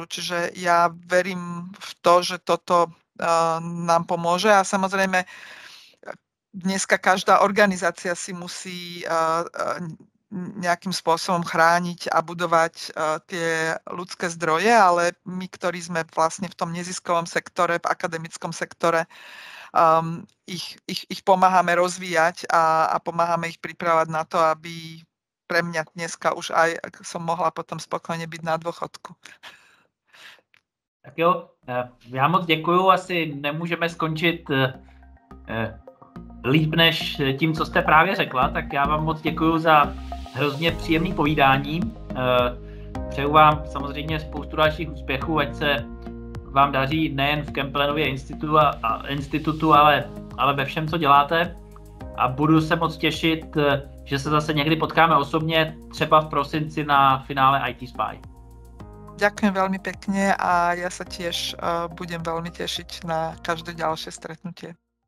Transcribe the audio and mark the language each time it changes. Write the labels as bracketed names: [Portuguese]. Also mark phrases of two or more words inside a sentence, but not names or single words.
[Slovak] Čiže ja verím v to, že toto nám pomôže, a samozrejme dneska každá organizácia si musí nejakým spôsobom chrániť a budovať tie ľudské zdroje, ale my, ktorí sme vlastne v tom neziskovom sektore, v akademickom sektore, ich pomáhame rozvíjať a pomáhame ich pripravať na to, aby pre mňa dneska už aj som mohla potom spokojne byť na dôchodku. [Czech] Tak jo, já moc děkuju, asi nemůžeme skončit líp než tím, co jste právě řekla, tak já vám moc děkuju za hrozně příjemný povídání. Přeju vám samozřejmě spoustu dalších úspěchů, ať se vám daří nejen v Campbellově institutu, ale ve všem, co děláte. A budu se moc těšit, že se zase někdy potkáme osobně, třeba v prosinci na finále IT Spy. [Slovak] Ďakujem veľmi pekne a ja sa tiež budem veľmi tešiť na každé ďalšie stretnutie.